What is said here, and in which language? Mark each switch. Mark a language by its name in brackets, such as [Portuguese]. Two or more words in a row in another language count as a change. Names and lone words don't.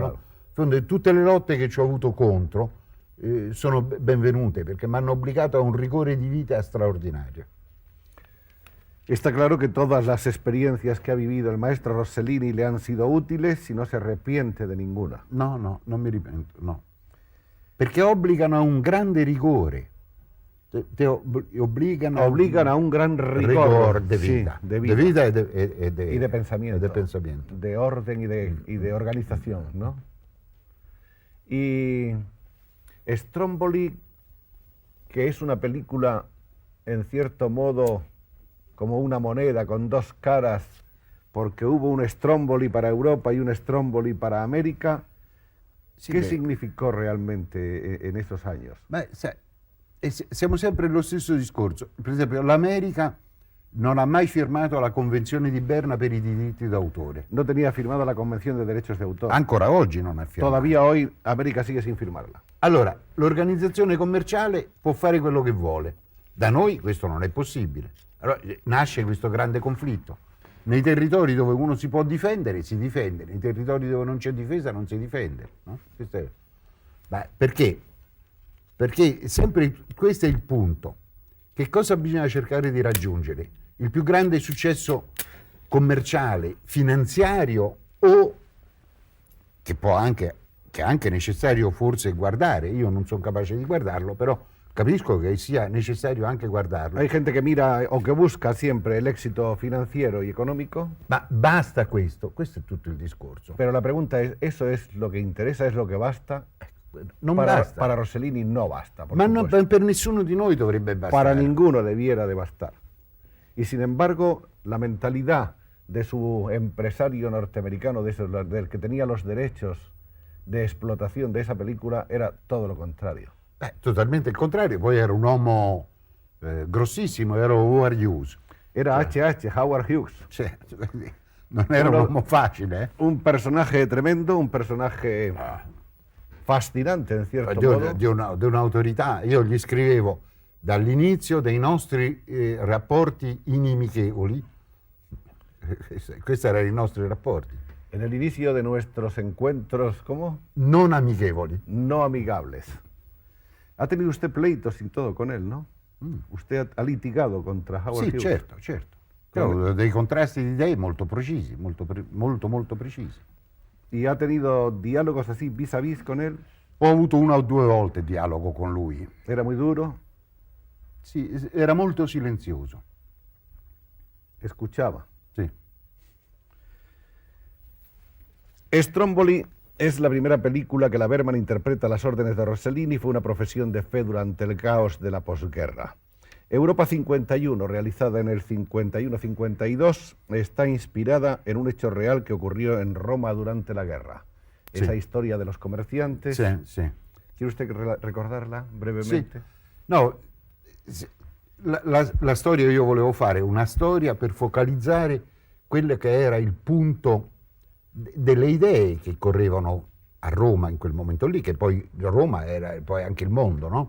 [Spanish] Claro. [Italian] No? Tutte le lotte che ci ho avuto contro sono benvenute, perché mi hanno obbligato a un rigore di vita straordinario. [Spanish] Está claro que todas las experiencias que ha vivido el maestro Rossellini le han sido útiles y no se arrepiente de ninguna. [Italian] No, non mi ripento, no. Perché obbligano a un grande rigore. Obbligano [Spanish] a un gran rigor de vida. Sí, de vida y de pensamiento. De pensamiento. De orden y de organización, ¿no? Y Stromboli, que es una película, en cierto modo, como una moneda con dos caras, porque hubo un Stromboli para Europa y un Stromboli para América. [Italian] Sì, [Spanish] ¿Qué significò realmente en esos años? [Italian] Beh, siamo sempre nello stesso discorso. Per esempio, l'America non ha mai firmato la Convenzione di Berna per i diritti d'autore. [Spanish] No tenía firmada la Convención de Derechos de Autor. [Italian] Ancora oggi non ha firmato. [Spanish] Todavía hoy América sigue sin firmarla. [Italian] Allora, l'organizzazione commerciale può fare quello che vuole. Da noi questo non è possibile. Allora, nasce questo grande conflitto. Nei territori dove uno si può difendere, si difende. Nei territori dove non c'è difesa, non si difende. No? Perché? Perché sempre questo è il punto. Che cosa bisogna cercare di raggiungere? Il più grande successo commerciale, finanziario o che è anche necessario forse guardare. Io non sono capace di guardarlo, però capisco che sia necessario anche guardarlo. [Spanish] Hay gente que mira o que busca siempre el éxito financiero y económico. [Italian] Ma basta questo è tutto il discorso. [Spanish] Pero la pregunta es, ¿eso es lo que interesa? ¿Es lo que basta? [Italian] Non basta. [Spanish] Para Rossellini no basta. [Italian] Ma per nessuno di noi dovrebbe bastare. [Spanish] Para ninguno debiera de bastar. Y sin embargo, la mentalidad de su empresario norteamericano, del que tenía los derechos de explotación de esa película, era todo lo contrario. [Italian] Totalmente il contrario. Poi era un uomo grossissimo, era Howard Hughes. Era Howard Hughes. Cioè, non era un uomo facile. [Spanish] Un personaje tremendo, un personaje fascinante in cierto modo. [Italian] Di un'autorità. Io gli scrivevo dall'inizio dei nostri rapporti inimichevoli. Questi erano i nostri rapporti. [Spanish] En el inicio de nuestros encuentros, ¿cómo? [Italian] Non amichevoli. [Spanish] No amigables. Ha tenido usted pleitos y todo con él, ¿no? Usted ha litigado contra Howard Hughes. [Italian] Sì, certo. Però dei contrasti di idee molto precisi, molto precisi. [Spanish] ¿Y ha tenido diálogos así vis a vis con él? [Italian] Ho avuto 1 o 2 volte dialogo con lui. [Spanish] ¿Era muy duro? [Italian] Sì, era molto silenzioso. [Spanish] Escuchaba. [Italian] Sì. [Spanish] Stromboli Es la primera película que la Bergman interpreta a las órdenes de Rossellini, fue una profesión de fe durante el caos de la posguerra. Europa 51, realizada en el 51-52, está inspirada en un hecho real que ocurrió en Roma durante la guerra. Sí. Esa historia de los comerciantes. [Italian] Sì, sì. [Spanish] ¿Quiere usted recordarla brevemente? [Italian] Sì. No, la storia, io volevo fare una storia per focalizzare quello che era il punto delle idee che correvano a Roma in quel momento lì, che poi Roma era poi anche il mondo, no?